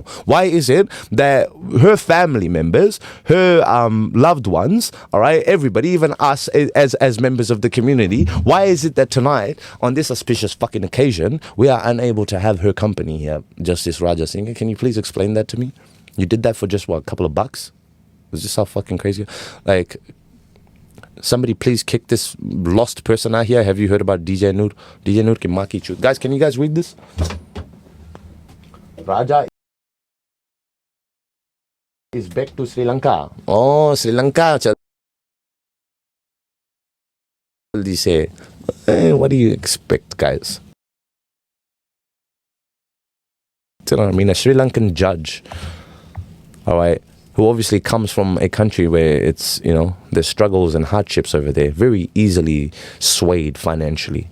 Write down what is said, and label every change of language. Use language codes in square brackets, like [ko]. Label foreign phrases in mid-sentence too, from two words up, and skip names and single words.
[en] Why is it that her family members, her loved ones, all right, everybody, even us as members of the community, why is it that tonight, on this auspicious fucking occasion, we are unable to have her company here, Justice Raja Singhe? Can you please explain that to me? You did that for just what, a couple of bucks? Is this how fucking crazy? Like, somebody please kick this lost person out here. Have you heard about DJ Noor? [hi] DJ Noor ki maa ki chut. [en] Guys, can you guys read this? Raja is back to Sri Lanka. Oh, Sri Lanka. [hi] Jaldi se. [en] What do you expect, guys? I mean, a Sri Lankan judge, all right, who obviously comes from a country where it's, you know, there's struggles and hardships over there, very easily swayed financially.